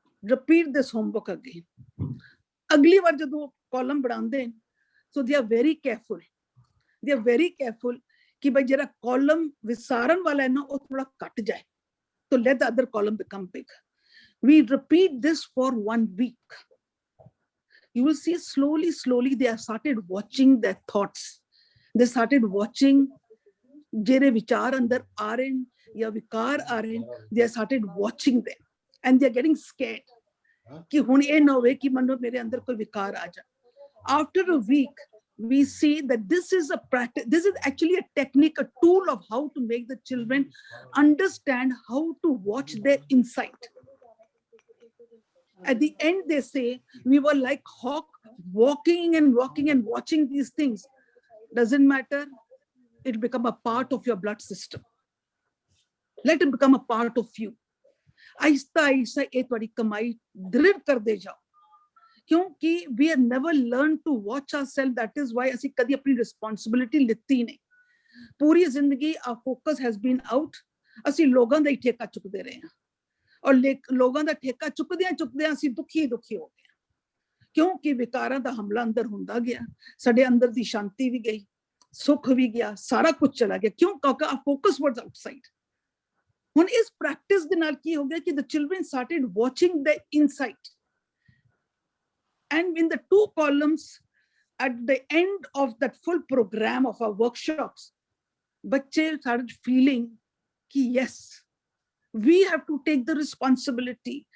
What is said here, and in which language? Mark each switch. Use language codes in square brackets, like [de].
[en] Repeat this homework again. [pa] ਅਗਲੀ ਵਾਰ ਜਦੋਂ column ਬਣਾਉਂਦੇ [en] so they are very careful, they are very careful [pa] ਕਿ ਭਾਈ ਜਿਹੜਾ ਕਾਲਮ ਵਿਸਾਰਨ ਵਾਲਾ ਹੈ ਨਾ ਉਹ ਥੋੜਾ ਘਟ ਜਾਏ, [hi] तो [en] let the other column become big. We repeat this for 1 week. You will see slowly they have started watching their thoughts. They started watching [pa] ਜਿਹੜੇ ਵਿਚਾਰ ਅੰਦਰ ਆ ਰਹੇ ਜਾਂ ਵਿਕਾਰ ਆ ਰਹੇ, [en] they have started watching them and they are getting scared [pa] ਕਿ ਹੁਣ ਇਹ ਨਾ ਹੋਵੇ ਕਿ ਮੈਨੂੰ ਮੇਰੇ ਅੰਦਰ ਕੋਈ ਵਿਕਾਰ ਆ ਜਾ। [en] After a week, we see that this is a practice, this is actually a technique, a tool of how to make the children understand how to watch their insight. At the end, they say, we were like hawk, walking and walking and watching these things. Doesn't matter, it become a part of your blood system. Let it become a part of you. [hi] Aahista Aahista ये तुम्हारी कमाई दृढ़ कर दे जाओ, क्योंकि [en] we have never learned to watch ourselves. That is why [pa] ਅਸੀਂ ਕਦੀ ਆਪਣੀ responsibility ਲਿੱਤੀ ਨਹੀਂ. ਪੂਰੀ ਜ਼ਿੰਦਗੀ [en] our focus has been out. [pa] ਅਸੀਂ ਲੋਕਾਂ ਦਾ ਹੀ ਠੇਕਾ ਚੁੱਕਦੇ ਰਹੇ ਹਾਂ, ਔਰ ਲੋਕਾਂ ਦਾ ਠੇਕਾ ਚੁੱਕਦਿਆਂ ਅਸੀਂ ਦੁਖੀ ਹੋ ਗਏ, ਕਿਉਂਕਿ ਵਿਕਾਰਾਂ ਦਾ ਹਮਲਾ ਅੰਦਰ ਹੁੰਦਾ ਗਿਆ, ਸਾਡੇ ਅੰਦਰ ਦੀ ਸ਼ਾਂਤੀ ਵੀ ਗਈ, ਸੁੱਖ ਵੀ ਗਿਆ, ਸਾਰਾ ਕੁਝ ਚਲਾ ਗਿਆ, ਕਿਉਂ? ਕਿਉਂਕਿ [en] our focus was outside. [pa] ਹੁਣ ਇਸ ਪ੍ਰੈਕਟਿਸ ਦੇ ਨਾਲ ਕੀ ਹੋ ਗਿਆ ਕਿ [en] the children started watching the insight, and in the 2 columns at the end of that full program of our workshops, [pa] ਬੱਚੇ [en] started feeling [hi] कि [en] yes, we have to take the responsibility.